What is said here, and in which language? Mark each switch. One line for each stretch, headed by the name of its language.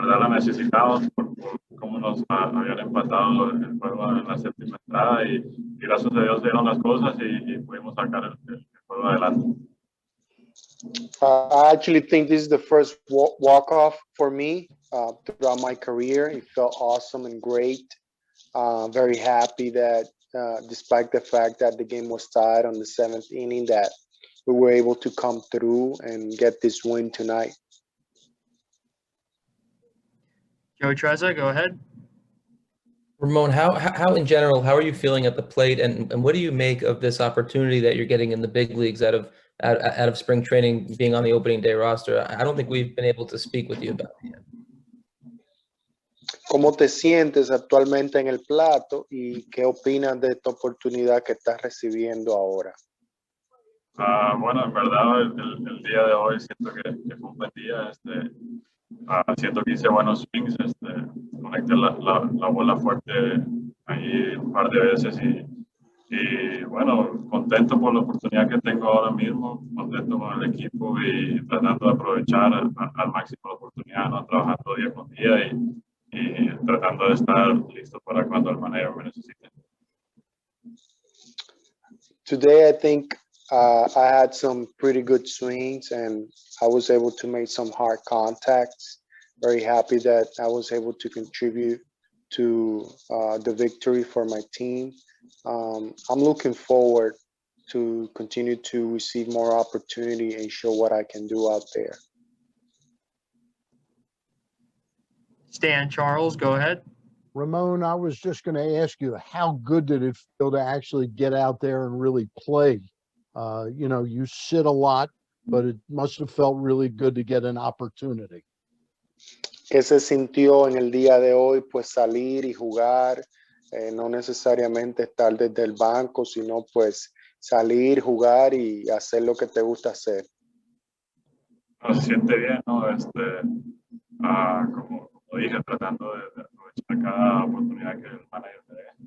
Spanish: necesitados por cómo nos habían empatado el juego en la séptima entrada y gracias a Dios dieron las cosas y pudimos sacar el juego adelante.
English: I actually think this is the first walk-off for me throughout my career. It felt awesome and great. Very happy that despite the fact that the game was tied on the 7th inning, that we were able to come through and get this win tonight. Joe Trezza, go ahead. Ramon, how in general, how are you feeling at the plate, and what do you make of this opportunity that you're getting in the big leagues out of spring training, being on the opening day roster? I don't think we've been able to speak with you about it yet.
Spanish: ¿Cómo te sientes actualmente en el plato y qué opinas de esta oportunidad que estás recibiendo ahora? Bueno, en verdad el día de hoy siento que fue un buen día. Siento que hice buenos swings, conecté la bola fuerte ahí un par de veces y bueno, contento por la oportunidad que tengo ahora mismo, contento con el equipo y tratando de aprovechar al máximo la oportunidad, ¿no? Trabajando día con día y tratando de estar listo para cuando el manager me necesite.
English: Today, I think I had some pretty good swings and I was able to make some hard contacts. Very happy that I was able to contribute to the victory for my team. I'm looking forward to continue to receive more opportunity and show what I can do out there. Stan Charles, go ahead. Ramon, I was just going to ask you, how good did it feel to actually get out there and really play? You know, you sit a lot, but it must have felt really good to get an opportunity.
Spanish: ¿Qué se sintió en el día de hoy? Pues salir y jugar, no necesariamente estar desde el banco, sino pues salir, jugar y hacer lo que te gusta hacer. Se siente bien, ¿no? Como dije, tratando de aprovechar cada oportunidad que el manager me dé.